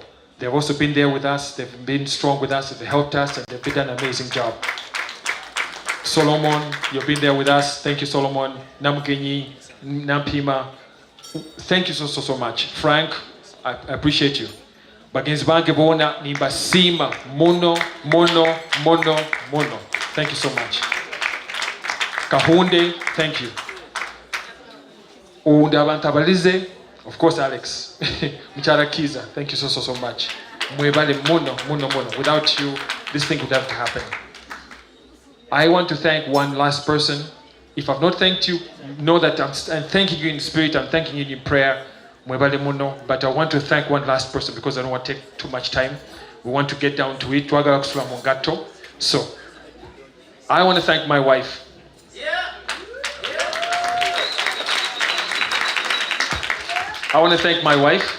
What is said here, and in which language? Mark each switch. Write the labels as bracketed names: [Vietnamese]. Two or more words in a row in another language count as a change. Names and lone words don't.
[English] They've also been there with us. They've been strong with us. They've helped us, and they've done an amazing job. Solomon, you've been there with us. Thank you, Solomon. Namgenyi, Nampima. Thank you so much. Frank, I appreciate you. [Tooro] bagenzi bange bona nimbasiima muno. [English] Thank you so much. Kahunde, thank you. Undabantabalize, of course Alex. Mcharakiza, thank you so much. [Tooro] Mwebale muno. [English] Without you, this thing would have to happen. I want to thank one last person. If I've not thanked you, know that I'm thanking you in spirit, I'm thanking you in prayer. [Tooro] Mwebale muno. [English] But I want to thank one last person because I don't want to take too much time. We want to get down to it. So, I want to thank my wife. I want to thank my wife.